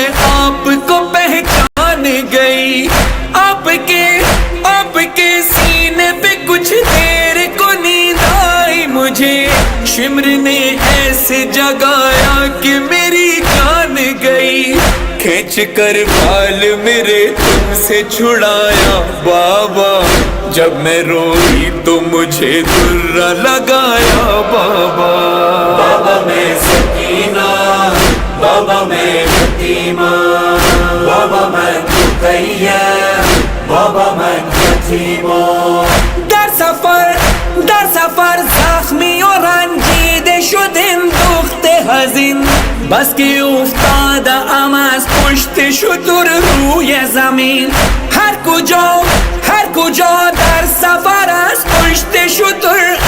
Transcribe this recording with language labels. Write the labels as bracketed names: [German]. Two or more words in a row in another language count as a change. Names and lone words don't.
[Urdu] آپ کو پہچان گئی، آپ کے سینے پہ کچھ دیر کو نیند آئی مجھے، شمر نے ایسے جگایا کہ میری جان گئی، کھینچ کر بال میرے تم سے چھڑایا بابا، جب میں روئی تو مجھے درہ لگایا بابا، بابا میں سکینہ، بابا میں یتیمہ، [Persian] بابا من مقیم، بابا من یتیمہ، در سفر زخمی و رنجیده شدیم دخت حزین، بس که افتاده ام از پشت شتر روی زمین، هر کجا در سفر از پشت شتر